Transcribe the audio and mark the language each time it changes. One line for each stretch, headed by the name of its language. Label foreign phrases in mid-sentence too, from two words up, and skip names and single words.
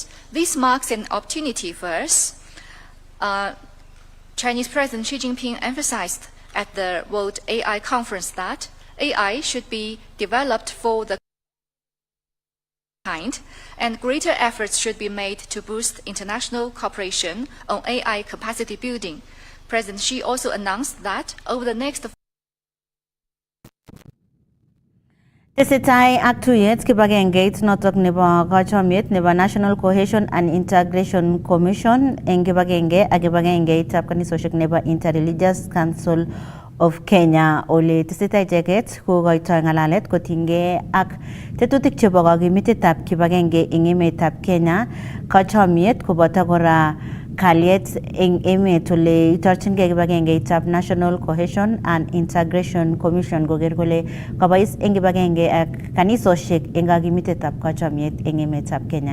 English: This marks an opportunity for us. Chinese President Xi Jinping emphasized at the World AI Conference that AI should be developed for the kind, and greater efforts should be made to boost international cooperation on AI capacity building. President Xi also announced that over the next
Kalenjin: Tesetai ak tuyet kibagengeit notok nebo kachomiet nebo National Cohesion and Integration Commission eng kibagenge ak kibagengeitab kanisoshek nebo Interreligious Council of Kenya ole tesetai icheket kokoitoi ng'alalet kotinygei ak tetutik chebo kakimitetab kibagenge eng emetab Kenya, kachomiet koboto kora kalyet eng emet ole itorchingei kibagengeitab National Cohesion and Integration Commission koker kole kabois eng kibagenge ak kanisoshek eng kakimitetab kachomiet eng emetab Kenya.